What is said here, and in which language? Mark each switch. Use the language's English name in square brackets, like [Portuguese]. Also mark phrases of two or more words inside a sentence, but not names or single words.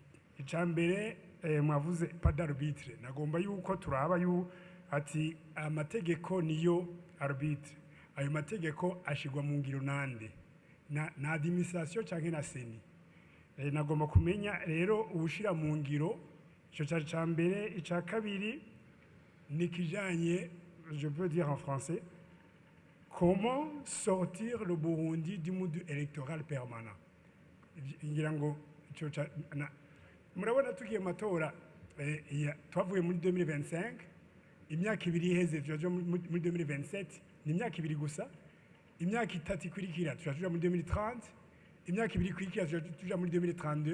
[Rundi] Icambere mwavuze [French] pas d'arbitre, [Rundi] nagomba yuko turaba ati amategeko niyo arbitre. Ayo mategeko ashigwa mu ngiro nande na administration canke na seni. Nagomba kumenya rero ubushira mu ngiro ico cambere. Ica kabiri nikijanye, [French] je peux dire en français, comment sortir le Burundi du mode électoral permanent. [Rundi] Ngira ngo murabona tugiye matora twavuye muri 2025, imyaka ibiri iheze tujaje muri 2027, ni imyaka ibiri gusa. Imyaka itatu ikurikira tujaje muri 2030, imyaka ibiri ikurikira tujaje muri 2032.